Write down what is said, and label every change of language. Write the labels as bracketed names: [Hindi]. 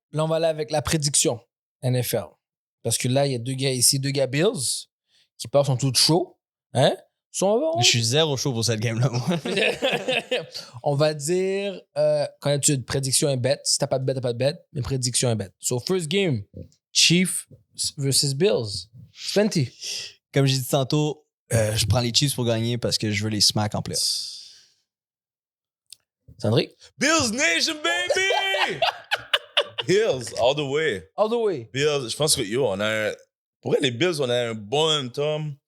[French] Là, on va aller avec la prédiction NFL. Parce que là, il y a 2 gars ici, 2 gars Bills, qui passent en tout chaud. Hein? Je suis zéro chaud pour cette game-là, moi. On va dire, quand tu as une prédiction et bet, si t'as pas de bet, t'as pas de bet, mais prédiction et bet. [English] So, first game, Chiefs versus Bills. Spenty. [French] Comme j'ai dit tantôt, je prends les Chiefs pour gagner parce que je veux les smack en playoff. Sandrick? [English] Bills Nation, baby! Bills, all the way. All the way. [French] Bills, je pense que, yo, on a un. Pour vrai, les Bills, on a un bon momentum.